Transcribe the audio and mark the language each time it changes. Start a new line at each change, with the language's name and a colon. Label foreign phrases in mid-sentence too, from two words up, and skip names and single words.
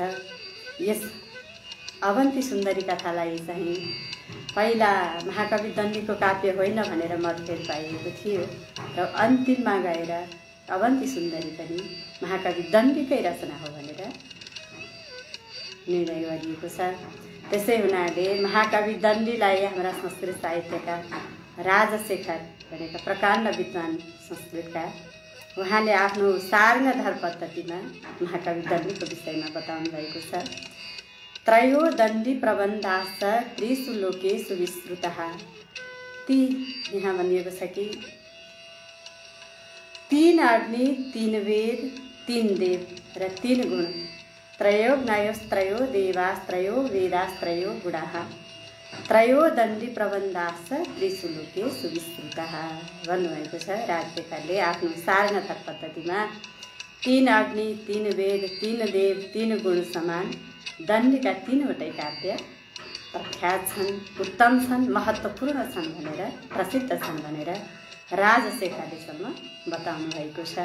Nepali: यस अवन्ती सुन्दरी कथालाई चाहिँ पहिला महाकवि दन्डीको काव्य होइन भनेर मतभेद पाइएको थियो र अन्तिममा गएर अवन्ती सुन्दरी पनि महाकवि दन्डीकै रचना हो भनेर निर्णय गरिएको छ। त्यसै हुनाले महाकवि दन्डीलाई हाम्रा संस्कृत साहित्यका राजशेखर भनेका प्रकाण्ड विद्वान संस्कृतका उहाँले आफ्नो सार्ङ्गधर पद्धतिमा महाकवि दन्डीको विषयमा बताउनु भएको छ।
Sanskrit: त्रयो दण्डी प्रबन्धाश्च त्रिषु लोकेषु विस्तृतः।
Nepali: ती यहाँ भनिएको छ कि 3 अग्नि 3 वेद 3 देव र 3 गुण,
Sanskrit: त्रयो ज्ञायस्त्रयो देवास्त्रयो वेदास्त्रयो गुणाः, त्रयो दण्डी प्रबन्धाश्च त्रिषु लोकेषु विस्तृतः
Nepali: भन्नुभएको छ। राजशेखरले आफ्नो सार्ङ्गधर पद्धतिमा 3 अग्नि 3 वेद 3 देव 3 गुण समान दण्डीका 3वटै काव्य प्रख्यात छन्, उत्तम छन्, महत्त्वपूर्ण छन् भनेर प्रसिद्ध छन् भनेर राजशेखरलेसम्म बताउनु भएको छ।